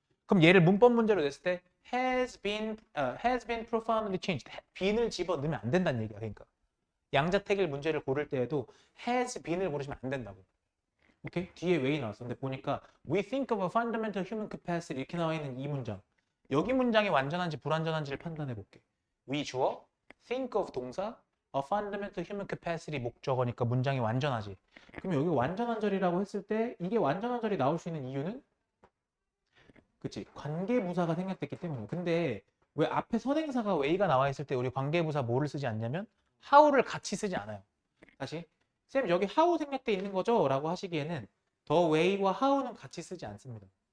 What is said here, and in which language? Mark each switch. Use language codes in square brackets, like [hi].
[ko] 그럼 얘를 문법 문제로 냈을 때 [en] has been profoundly changed. [ko] 빈을 집어 넣으면 안 된다는 얘기야. 그러니까 양자택일 문제를 고를 때에도 [en] has been [ko] 을 고르시면 안 된다고. 오케이? 뒤에 way 나왔어. 근데 보니까 [en] we think of a fundamental human capacity [ko] 이렇게 나와 있는 이 문장. 여기 문장이 완전한지 불완전한지를 판단해 볼게. [en] we [ko] 주어, [en] think of [ko] 동사, [en] a fundamental human capacity [ko] 목적어니까 문장이 완전하지. 그럼 여기 완전한 절이라고 했을 때 이게 완전한 절이 나올 수 있는 이유는 그치? 관계부사가 생략됐기 때문이에요. 근데 왜 앞에 선행사가 way가 나와 있을 때 우리 관계부사 뭐를 쓰지 않냐면 how를 같이 쓰지 않아요. 다시 쌤 여기 how 생략돼 있는 거죠? 라고 하시기에는 the way와 how는 같이 쓰지 않습니다.